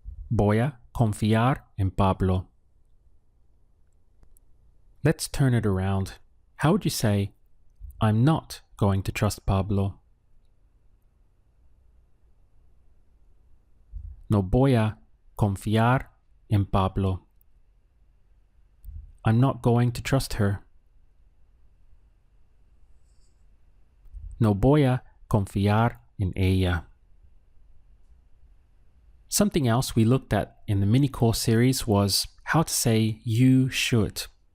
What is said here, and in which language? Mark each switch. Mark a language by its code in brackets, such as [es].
[es] Voy a confiar en Pablo. [en] Let's turn it around. How would you say I'm not going to trust Pablo? [es] No voy a confiar en Pablo. [en] I'm not going to trust her. [es] No voy a confiar en ella. [en] Something else we looked at in the mini course series was how to say you should.